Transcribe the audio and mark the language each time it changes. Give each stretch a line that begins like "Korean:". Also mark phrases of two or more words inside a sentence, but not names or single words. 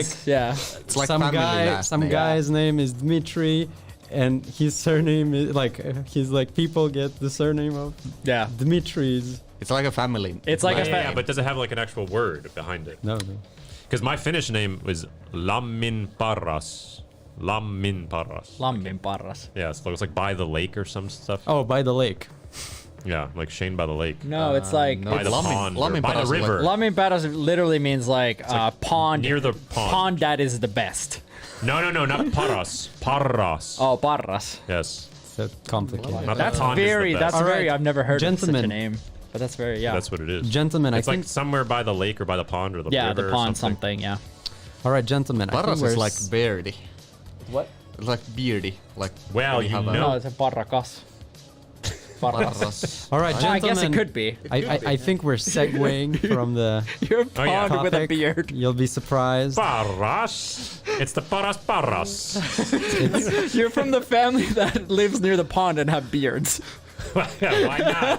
English: Dimitris. Like- yeah. It's like some family guy, last some name. guy's name is Dmitri, and his surname is like he's like people get the surname of Yeah. Dimitris. It's like a family. It's like Yeah, but does it have like an actual word behind it? No. Because my Finnish name was Lamminparas. Lamminparas. Lammin parras. Yeah, so it's like by the lake or some stuff. Oh, by the lake. Yeah, like Shane by the lake. No, it's like no. By the Lammin- pond or Lammin by the paras is like- river. Lammin parras literally means like, pond near the pond. Pond that is the best. No, not paras. Parras. Oh, parras. Yes. So complicated. Not That's the pond is the very. best. That's All very. right, I've never heard of such a gentlemen. name, but that's very. Yeah. That's what it is. Gentlemen, It's I like think. somewhere by the lake or by the pond or the yeah, river the or pond something. something. Yeah. All right, gentlemen. I think Paras we're is like s- beardy. What? It's like beardy. Like Well, when you have a- know. No, it's a parrakas. Parras. Paras. All right, Oh, I gentlemen. guess it could be. I think we're segueing from the You're a pond yeah. with a topic. beard. You'll be surprised. Paras. It's the paras. You're from the family that lives near the pond and have beards. Yeah, why not?